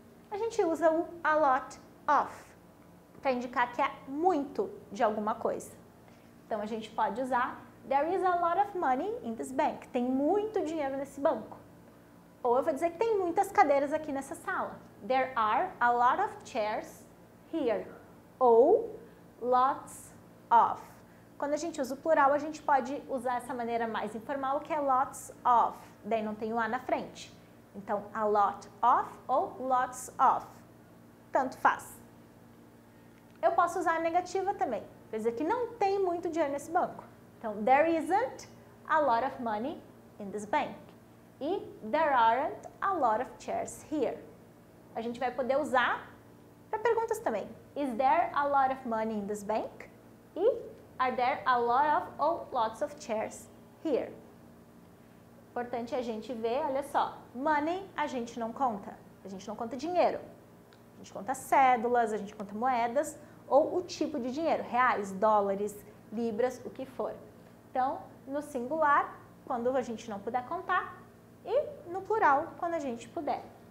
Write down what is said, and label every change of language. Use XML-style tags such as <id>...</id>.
<pt>A gente usa o a lot of, para indicar que é muito de alguma coisa. Então, a gente pode usar</pt> <en>there is a lot of money in this bank.</en> <pt>Tem muito dinheiro nesse banco. Ou eu vou dizer que tem muitas cadeiras aqui nessa sala.</pt> <en>There are a lot of chairs here. Ou lots of.</en> <pt>Quando a gente usa o plural, a gente pode usar essa maneira mais informal, que é lots of. Daí não tem o a na frente. Então, a lot of ou lots of. Tanto faz. Eu posso usar a negativa também. Quer dizer que não tem muito dinheiro nesse banco.</pt> <en>Então, there isn't a lot of money in this bank. E there aren't a lot of chairs here.</en> <pt>A gente vai poder usar para perguntas também.</pt> <en>Is there a lot of money in this bank? E are there a lot of ou lots of chairs here?</en> <pt>Importante a gente ver, olha só, money a gente não conta. A gente não conta dinheiro. A gente conta cédulas, a gente conta moedas ou o tipo de dinheiro, reais, dólares, libras, o que for. Então, no singular, quando a gente não puder contar, e no plural, quando a gente puder.</pt>